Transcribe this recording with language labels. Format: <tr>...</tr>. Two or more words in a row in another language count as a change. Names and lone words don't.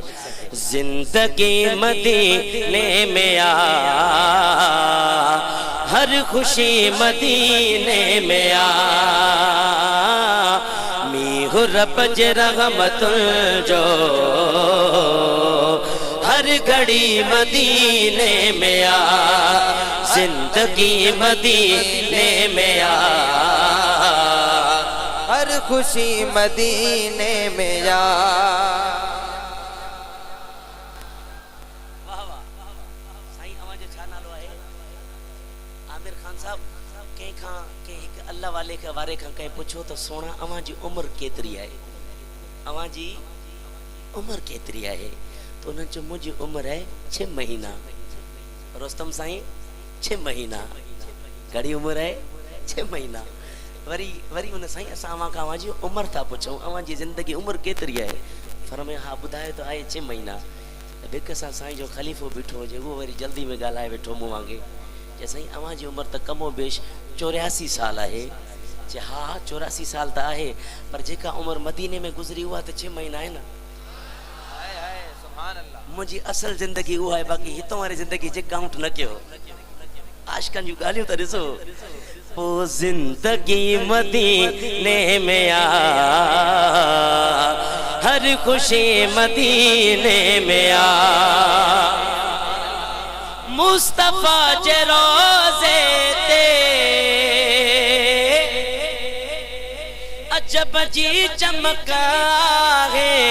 <sd>जिंदगी मदीने में आ, हर खुशी मदीने में आ, मीहु रब जे रहमतुल जो हर घड़ी मदीने में आ, जिंदगी मदीने में आ, हर खुशी मदीने में आ। वाह वाह साईं अवां जो छा नालो आहे? आमिर खान साहब कंहिं खां कंहिं हिकु अल्लाह वाले के वारे खां कंहिं पुछो त सोना अवां जी उम्र केतिरी आहे? अवां जी उम्र केतिरी आहे? तो उन्हनि चयो मुंहिंजी उम्र आहे 6 महीना। रोस्तम साईं 6 महीना घड़ी उम्र है 6 महीना। वरी वरी उन साईं असां अवां खां अवां जी उम्र था पुछूं, अवां जी ज़िंदगी उम्र केतिरी आहे? फरमाए हा ॿुधायो त आहे 6 महीना। भिक सां साईं जो ख़लीफ़ो बीठो हुजे उहो वरी जल्दी में ॻाल्हाए वेठो मूं वांगे जे साईं अवां जी उम्र त कमो बेश 84 साल आहे। जे हा 84 साल त आहे पर जेका उम्र मदीने में गुज़री उहा त 6 महीना आहे न।</sd> <ur>مجھی اصل زندگی وہ ہے,</ur> <sd>बाकी हितों वारी जिंदगी जे काउंट न कयो। आशिकन जूं ॻाल्हियूं त ॾिसो। ओ जिंदगी मदीने में आ, हर खुशी मदीने में आ, मुस्तफा जे रोज़े ते अजब जी चमक है।</sd>